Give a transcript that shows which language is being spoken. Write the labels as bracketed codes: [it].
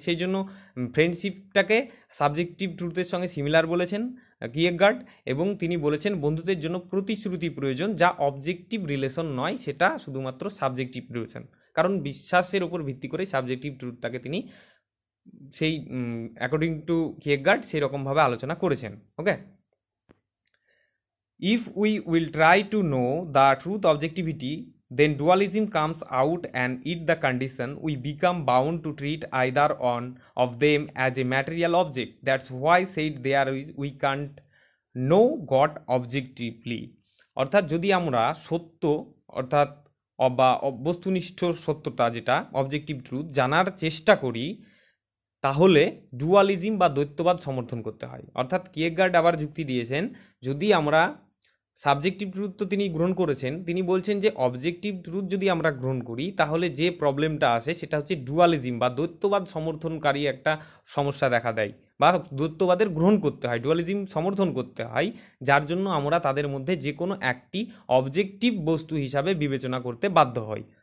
[bn] সেই জন্য ফ্রেন্ডশিপটাকে সাবজেক্টিভ ট্রুথের সঙ্গে সিমিলার বলেছেন কিয়েরগার্ড, এবং তিনি বলেছেন বন্ধুত্বের জন্য প্রতিশ্রুতি প্রয়োজন, যা অবজেক্টিভ রিলেশন নয়, সেটা শুধুমাত্র সাবজেক্টিভ রিলেশন। কারণ বিশ্বাসের ওপর ভিত্তি করে সাবজেক্টিভ ট্রুথটাকে তিনি সেই অ্যাকর্ডিং টু কিয়েরগার্ড সেই রকমভাবে আলোচনা করেছেন। [en] Okay, if we will try to know the truth objectivity, then dualism comes out, and it the condition we become bound to treat either one of them as a material object. That's why said there is we can't know God objectively. [bn] অর্থাৎ যদি আমরা সত্য অর্থাৎ বা বস্তুনিষ্ঠ সত্যতা যেটা objective truth জানার চেষ্টা করি, তাহলে ডুয়ালিজম বা দ্বৈতবাদ সমর্থন করতে হয়। অর্থাৎ কিয়েরগার্ড আবার যুক্তি দিয়েছেন, যদি আমরা সাবজেক্টিভ ট্রুথ তো তিনি গ্রহণ করেছেন, তিনি বলছেন যে অবজেক্টিভ ট্রুথ যদি আমরা গ্রহণ করি তাহলে যে প্রবলেমটা আসে সেটা হচ্ছে ডুয়ালিজম বা দ্বৈতবাদ সমর্থনকারী একটা সমস্যা দেখা দেয়, বা দ্বৈতবাদের গ্রহণ করতে হয়, ডুয়ালিজম সমর্থন করতে হয়, যার জন্য আমরা তাদের মধ্যে যে কোনো একটি অবজেক্টিভ বস্তু হিসাবে বিবেচনা করতে বাধ্য হই।